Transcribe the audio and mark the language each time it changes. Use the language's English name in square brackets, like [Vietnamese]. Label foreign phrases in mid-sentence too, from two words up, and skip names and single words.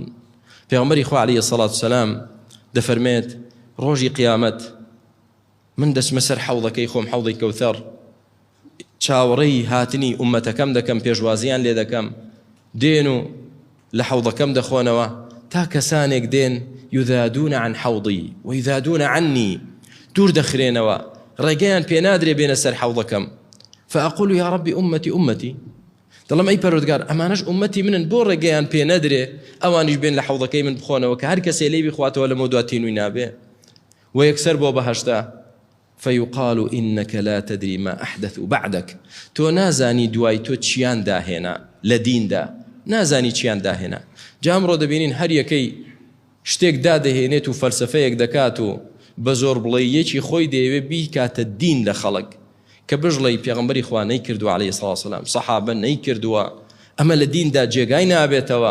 [Central Kurdish] پێغەمبەری خوا [Arabic] عەلەیهی سەڵات وسەلام [Central Kurdish] دەفەرمێت ڕۆژی قیامەت من دەچمە سەر حەوضەکەی خۆم حەوضی کەوثەر چاوەڕێی هاتنی ئومەتەکەم دەکەم پێشوازیان لێ دەکەم دێن و لە حەوضەکەم دەخۆنەوە تا کەسانێک دێن [Arabic] یذادون عن حەوضی ویذادون عنی [Central Kurdish] دوور دەخرێنەوە ڕێگەیان پێ نادرێ بێنە سەر حەوضەکەم [Arabic] فأقول يا ربي أمتي أمتي [Central Kurdish] دەڵێم ئەی پەروەردگار ئەمانەش ئومەتی منن بۆ ڕێگەیان پێ نەدرێ ئەوانیش بێن لە حەوضەکەی من بخۆنەوە کە هەر کەسێ لێی بخواتەوە لەمە دواتینووی نابێ و یەکسەر بۆ بەهەشتا [Arabic] فيقال إنك لا تدري ما أحدث بعدك. [Central Kurdish] تو نازانی دوای تۆ چیان داهێنا لە دیندا، نازانی چیان داهێنا. جا ئەمڕۆ دەبینین هەر یەکەی شتێک دادەهێنێت و فەلسفەیەک دەکات و بە زۆر بڵێیەکی خۆی دەیەوێ بیکاتە دین لە خەڵک کە بژڵی پێغەمبەری خوا نەیکردووە [Arabic] عەلەیهی سەڵات وسەلام [Central Kurdish] سەحابە نەیکردووە ئەمە لە دیندا جێگای نابێتەوە.